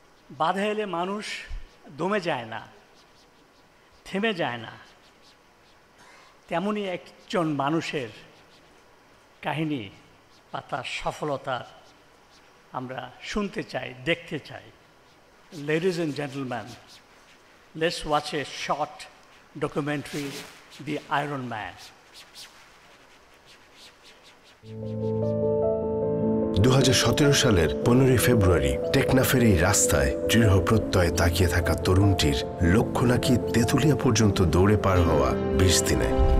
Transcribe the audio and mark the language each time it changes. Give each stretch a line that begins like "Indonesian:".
Bangla: বাধা এলে মানুষ দমে যায় না, থেমে যায় না। তেমনই একজন মানুষের কাহিনী বা তার সফলতা আমরা শুনতে চাই, দেখতে চাই।
English: Ladies and gentlemen, let's watch a short documentary, The Iron Man.
Bangla: 2017 সালের 15 ফেব্রুয়ারি টেকনাফের এই রাস্তায় দৃঢ় প্রত্যয়ে তাকিয়ে থাকা তরুণটির লক্ষ্য নাকি তেঁতুলিয়া পর্যন্ত দৌড়ে পার হওয়া 20 দিনে।